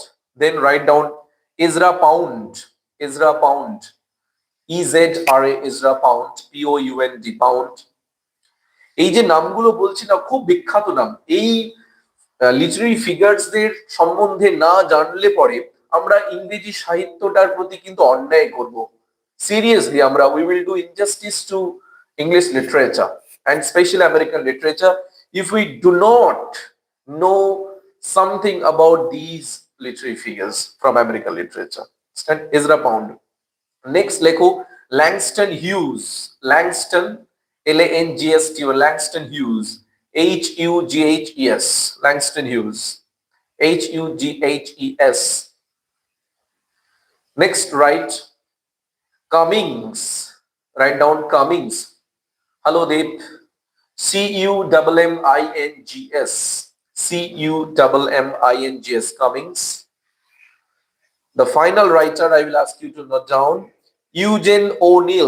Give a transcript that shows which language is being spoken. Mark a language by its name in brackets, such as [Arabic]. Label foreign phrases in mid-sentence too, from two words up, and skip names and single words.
[English] Then write down ইজরা পাউন্ড। ইজরা পাউন্ড, EZRA, ইজরা পাউন্ড, POUND, পাউন্ড। [Bangla] এই যে নামগুলো বলছি না, খুব বিখ্যাত নাম। এই [English] literary figures [Bangla] সম্বন্ধে না জানলে পরে আমরা ইংরেজি সাহিত্যটার প্রতি কিন্তু অন্যায় করব। [English] সিরিয়াসলি আমরা we will do injustice to English literature and especially American literature if we do not know something about these literary figures from American literature. Stand Ezra Pound. Next লেখো Langston Hughes. Langston, LANGST, Langston Hughes. HUGHES. Langston Hughes. HUGHES. Next, write Cummings. Write down Cummings. Hello, Deep. CUMMINGS. CUMMINGS. Cummings. The final writer I will ask you to note down, Eugene O'Neill.